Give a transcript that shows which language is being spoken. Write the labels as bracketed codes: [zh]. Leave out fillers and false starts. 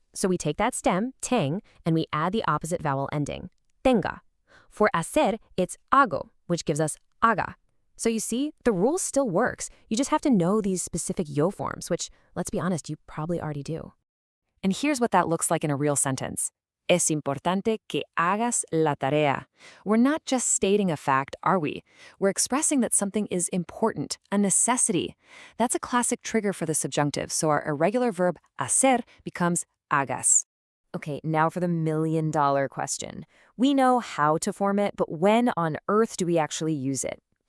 [en] So we take that stem, teng, and we add the opposite vowel ending, tenga. For hacer, it's hago, which gives us haga. So you see, the rule still works. You just have to know these specific yo forms, which, let's be honest, you probably already do. And here's what that looks like in a real sentence. [es] Es importante que hagas la tarea. [en] We're not just stating a fact, are we? We're expressing that something is important, a necessity. That's a classic trigger for the subjunctive, so our irregular verb hacer becomes hagas. Okay, now for the million-dollar question. We know how to form it, but when on earth do we actually use it?